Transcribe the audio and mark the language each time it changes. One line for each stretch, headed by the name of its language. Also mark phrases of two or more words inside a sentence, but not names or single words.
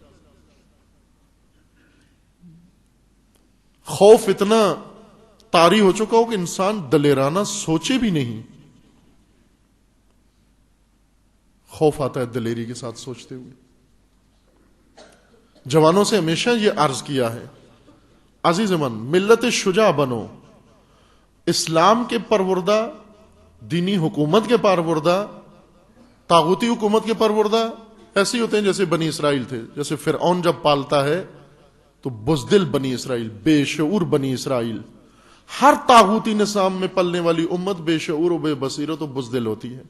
Urdu: خوف اتنا طاری ہو چکا ہو کہ انسان دلیرانہ سوچے بھی نہیں. خوف آتا ہے دلیری کے ساتھ سوچتے ہوئے. جوانوں سے ہمیشہ یہ عرض کیا ہے، عزیز من، ملت شجاع بنو، اسلام کے پروردہ، دینی حکومت کے پروردہ، طاغوتی حکومت کے پروردہ ایسے ہوتے ہیں جیسے بنی اسرائیل تھے. جیسے فرعون جب پالتا ہے تو بزدل بنی اسرائیل، بے شعور بنی اسرائیل. ہر طاغوتی نظام میں پلنے والی امت بے شعور و بے بصیرت و بزدل ہوتی ہے.